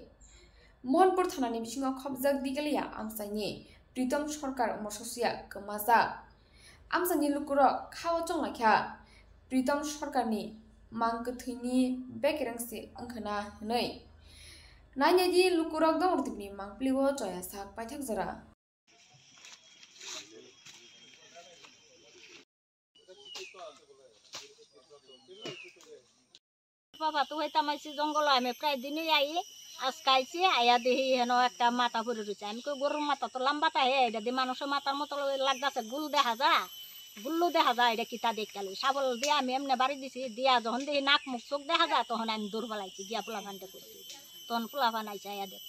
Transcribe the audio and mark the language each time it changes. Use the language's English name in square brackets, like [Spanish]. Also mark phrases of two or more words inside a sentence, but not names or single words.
[Kok Borok] Mohanpur thanani bisingo khobjak digalia amsani Pritam Sarkar Mososia Kemasa. Amsani lukurok khao chonglakha Pritam Sarkarni mangkthini bekerengsi angkhana hnai. Nainedi lukurok dongortibni mangpliwo joya sak paithak jora. [Bangla] বাবা তো হইতা মাইছি জঙ্গল আমি প্রায় দিনই আই আজকাইছি আয়া দেখি হেন একটা মাথা পড়ে রয়েছে আমি কই গরুর মাথা তো লম্বাটা হে এটা দিয়ে মানুষের মাথার মতো লাগতেছে গুল দেখা যায় গুল্লু দেখা যায় এটা কিতা দেখালি সাবল দিয়ে আমি এমনি বাড়ি দিছি দিয়া যখন দেখি নাক মুখ চোখ দেখা যায় তখন আমি দৌড় পালাইছি গিয়া পোলাপানটা করছি তখন পোলাপান আইসা আয়া দেখ